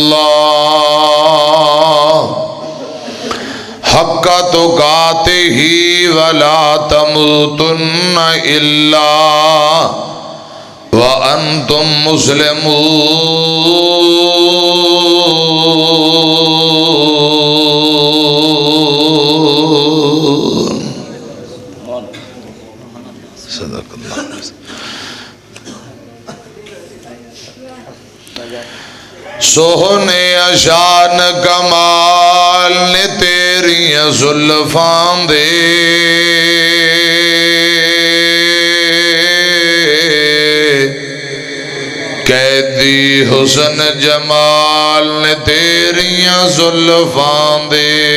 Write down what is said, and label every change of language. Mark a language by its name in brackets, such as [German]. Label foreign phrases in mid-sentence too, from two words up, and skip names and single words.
[Arabic] الله حق تقاته ولا تموتن إلا وأنتم مسلمون صدق اللہ۔ [Punjabi] سوہنے شان کمال نے تیری زلفاں دے قیدی حسن جمال نے تیری زلفاں دے